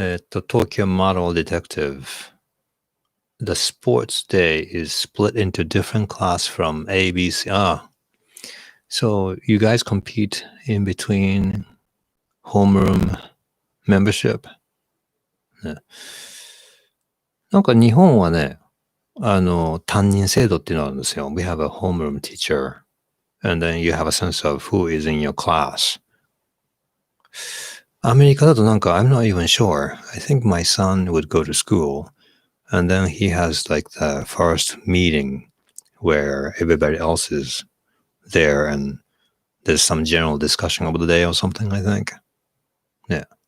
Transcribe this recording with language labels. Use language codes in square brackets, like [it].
[en] Tokyo Model Detective. The sports day is split into different class from A, B, C. So you guys compete in between homeroom membership? ね。 [ja] なんか日本はね、担任制度っていうのがあるんですよ。 [en] We have a homeroom teacher, and then you have a sense of who is in your class. [ja] アメリカだとなんか [en] I'm not even sure. I think my son would go to school, and then he has like the first meeting where everybody else is there, and there's some general discussion of the day or something, I think. Yeah.